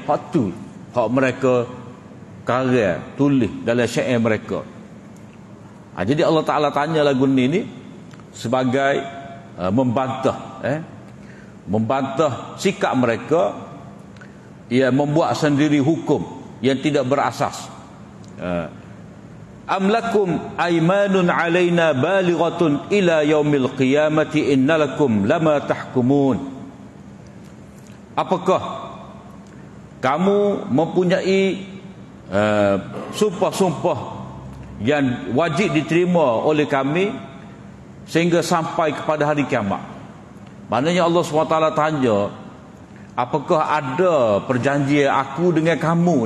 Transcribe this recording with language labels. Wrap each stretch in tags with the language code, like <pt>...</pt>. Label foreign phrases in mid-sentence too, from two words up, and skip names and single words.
<ms>Hak tu hak mereka karya tulis dalam syair mereka. Jadi Allah Ta'ala tanya lagu ni sebagai membantah sikap mereka yang membuat sendiri hukum yang tidak berasas.</ms> <ar>أم لكم أيمان علينا بالغة إلى يوم القيامة إن لكم لما تحكمون.</ar> <ms>Apakah kamu mempunyai sumpah-sumpah yang wajib diterima oleh kami sehingga sampai kepada hari kiamat? Maknanya Allah SWT tanya, apakah ada perjanjian aku dengan kamu ni?</ms>